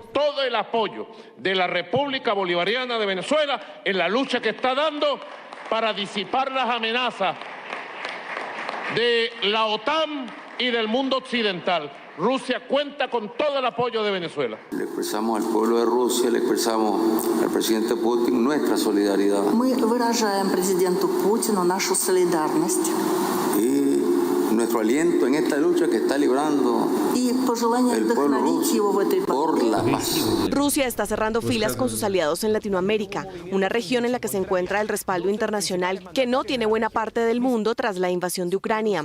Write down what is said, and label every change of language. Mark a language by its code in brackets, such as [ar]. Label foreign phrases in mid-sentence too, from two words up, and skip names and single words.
[es] Todo el apoyo de la República Bolivariana de Venezuela en la lucha que está dando para disipar las amenazas de la OTAN y del mundo occidental. Rusia cuenta con todo el apoyo de Venezuela. Le expresamos al pueblo de Rusia, le expresamos al presidente Putin nuestra solidaridad. [ru] Мы выражаем президенту Путину нашу солидарность. [es] Y nuestro aliento en esta lucha que está librando el pueblo ruso por la paz. Rusia está cerrando filas con sus aliados en Latinoamérica, una región en la que se encuentra el respaldo internacional que no tiene buena parte del mundo tras la invasión de Ucrania.